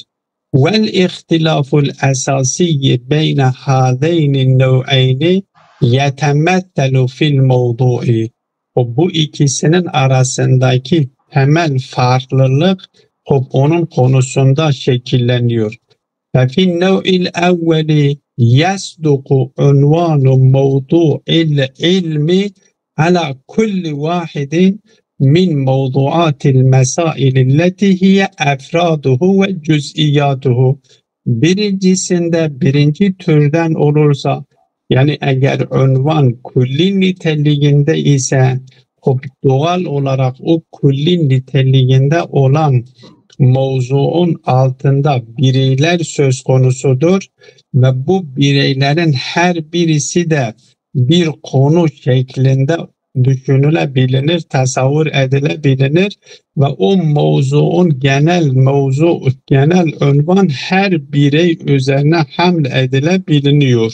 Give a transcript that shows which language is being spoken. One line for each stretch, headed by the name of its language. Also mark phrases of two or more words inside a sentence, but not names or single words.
Arabic: والاختلاف الأساسي بين هذين النوعين يتمثل في الموضوع.
Turkish: Bu ikisinin arasındaki temel farklılık onun konusunda şekilleniyor.
Arabic: ففي النوع الأول يصدق عنوان موضوع العلم على كل واحد من موضوعات المسائل التي هي أفراده وجزئياته.
Turkish: Birincisinde birinci türden olursa, yani eğer unvan kulli niteliğinde ise o doğal olarak o kulli niteliğinde olan mevzuun altında bireyler söz konusudur ve bu bireylerin her birisi de bir konu şeklinde düşünülebilir, tasavvur edilebilir ve o mevzuun genel unvan her birey üzerine haml edilebiliyor.